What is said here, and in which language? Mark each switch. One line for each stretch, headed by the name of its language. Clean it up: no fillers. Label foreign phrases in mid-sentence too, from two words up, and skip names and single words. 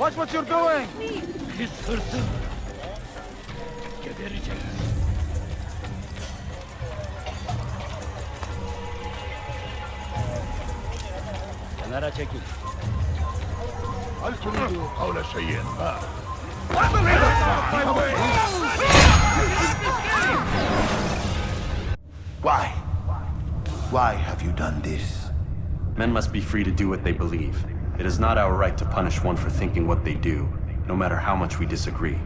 English: Watch what you're doing! Please.
Turkish: Pis hırsız. Gebereceğiz. Kenara çekil.
Arabic: هل تريد قول شيء ما؟
English: Why? Why have you done this? Men must be free to do what they believe. It is not our right to punish one for thinking what they do, no matter how much we disagree.